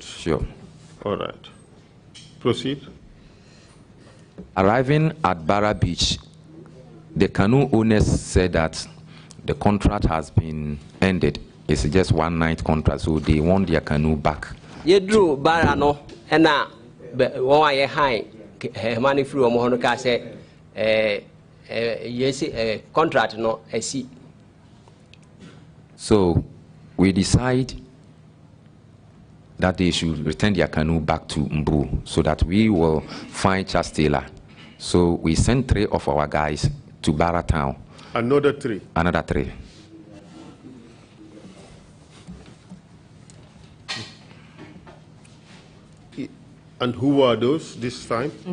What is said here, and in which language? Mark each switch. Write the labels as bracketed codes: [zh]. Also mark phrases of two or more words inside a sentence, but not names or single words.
[en] Sure. All right. Proceed. Arriving at Bara Beach, the canoe owners said that the contract has been ended. It's just 1 night contract, so they want their canoe back. Yedru Bara no, ena one ye high money free omo ka say yes contract no esi. So we decide that they should return their canoe back to Mbu so that we will find Charles Taylor. So we sent 3 of our guys to Bara town. Another 3? Another 3. And who were those this time?